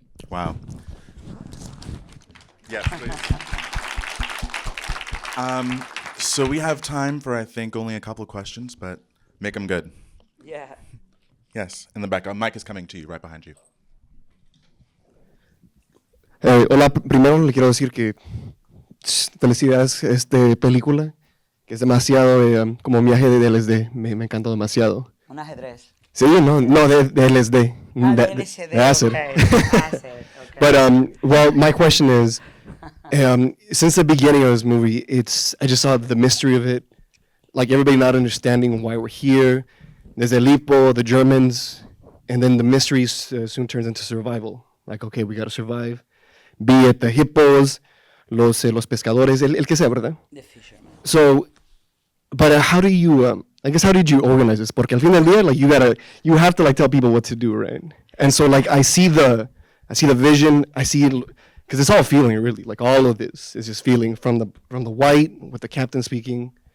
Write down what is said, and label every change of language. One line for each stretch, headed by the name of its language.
English: Wow. Yes, please. So we have time for, I think, only a couple questions, but make them good. Yeah. Yes, in the back. Mike is coming to you, right behind you.
Spanish: Hola, primero le quiero decir que felicidades película, que es demasiado como un viaje de LSD, me encantó demasiado. Un ajedrez. Sí, no, de LSD. De LSD,
English: acid. okay. Acid, okay. But, well, my question is, since the beginning of this movie, I just saw the mystery of it, like everybody not understanding why we're here. There's
Spanish: el hippo,
English: the Germans, and then the mystery soon turns into survival. Like, okay, we got to survive. Be it the hippos,
Spanish: los pescadores, el que sea, ¿verdad?
English: The fisherman. So, but how do you, I guess, how did you organize this?
Spanish: Porque al fin del día,
English: like, you have to like tell people what to do, right? And so, like, I see the vision, because it's all feeling, really. Like, all of this is just feeling from the white with the captain speaking.